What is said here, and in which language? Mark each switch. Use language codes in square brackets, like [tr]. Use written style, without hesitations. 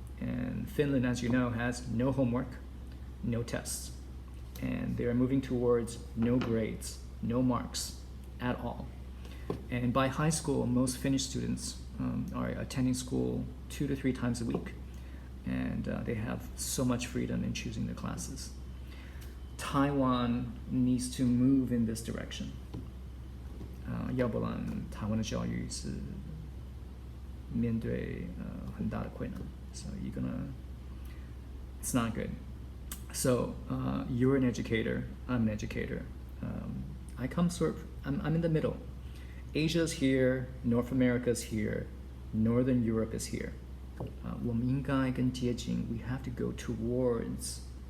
[en] And Finland, as you know, has no homework, no tests, and they are moving towards no grades, no marks at all. And by high school, most Finnish students are attending school 2 to 3 times a week, and they have so much freedom in choosing their classes. Taiwan needs to move in this direction. [zh] 要不然台湾的教育是面对很大的困难. [en] So it's not good. So you're an educator, I'm an educator. I'm in the middle. Asia's here, North America's here, Northern Europe is here. [zh] 我们应该更接近, [en] we have to go towards.